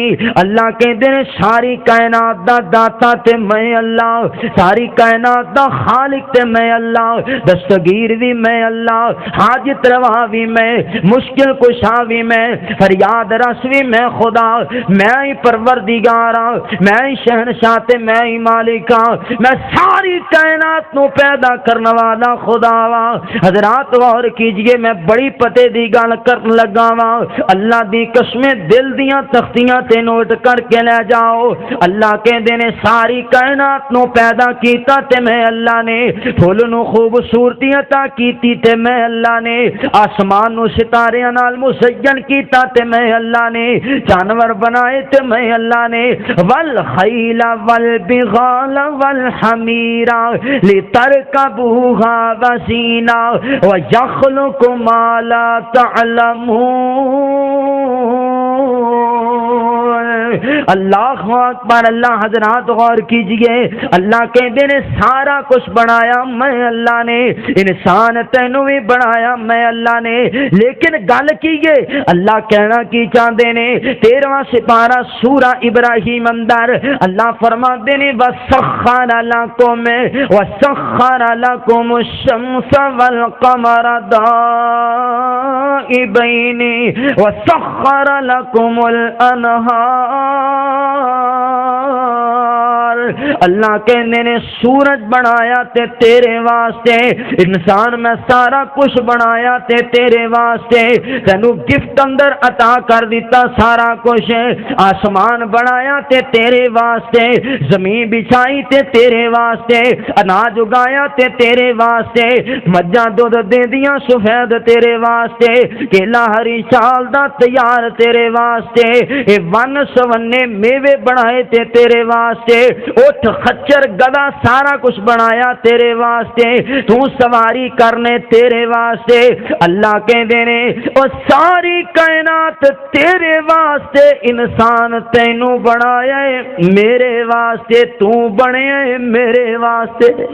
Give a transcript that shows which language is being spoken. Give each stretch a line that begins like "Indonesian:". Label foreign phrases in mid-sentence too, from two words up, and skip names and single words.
Punjabi: اللہ کہندے نے ساری کائنات دا داتا تے میں اللہ، ساری کائنات دا خالق تے میں اللہ، دستگیر بھی میں اللہ، حاجت روا بھی میں، مشکل کشا بھی میں، فریاد رس بھی میں خدا. میں ہی پروردگار ہاں، میں ہی شہنشاہ تے میں ہی مالک ہاں، میں ساری کائنات نو پیدا کرنے والا خدا ہاں. حضرات غور کیجئے، میں بڑی پتے دی گل کرن لگا ہاں. اللہ دی قسمیں دل دیاں تختیاں تے نوٹ کر کے لے جاؤ. اللہ کہندے نے ساری کائنات نو پیدا کیتا تے میں اللہ نے، پھول نو خوبصورتی عطا کیتی تے میں اللہ نے، آسمان نو ستاریاں نال مزین کیتا تے میں اللہ نے، جانور بنائے تے میں اللہ نے،
Arabic: والخیل والبغال والحمیر لترکبوها وزینہ ویخلق ما لا تعلمون. اللہ اکبر.
Urdu: اللہ حضرات غور کیجئے.
Punjabi: اللہ کہتے ہیں سارا کچھ بنایا میں اللہ نے، انسان تینوں بھی بنایا میں اللہ نے، لیکن گل کیجئے اللہ کہنا کی چاہتے نے 13واں سپارہ سورہ ابراہیم اندر اللہ فرماتے نے
Arabic: وَسَخَّرَ لَكُمُ الشَّمْسَ وَالْقَمَرَ دَائِبَيْنِ وَسَخَّرَ لَكُمُ الْأَنْهَارَ
Punjabi: اللہ کہندے نے سورج بنایا تے تیرے واسطے، انسان میں سارا کچھ بنایا تے تیرے واسطے، تینو گفٹ اندر عطا کر دیتا سارا کچھ، آسمان بنایا تے تیرے واسطے، زمین بچھائی تے تیرے واسطے، اناج اگایا تے تیرے واسطے، مجھاں دودھ دیندیاں سفید تیرے واسطے، کیلا ہری چال دا تیار تیرے واسطے، اے ون سونے میوے بنائے تے تیرے واسطے، اٹھ خچر گدا سارا کچھ بنایا تیرے واسطے، تو سواری کرنے تیرے واسطے۔ اللہ کہندے نے او ساری کائنات تیرے واسطے، انسان تینوں بنایا ہے میرے واسطے، تو بنیا ہے میرے واسطے۔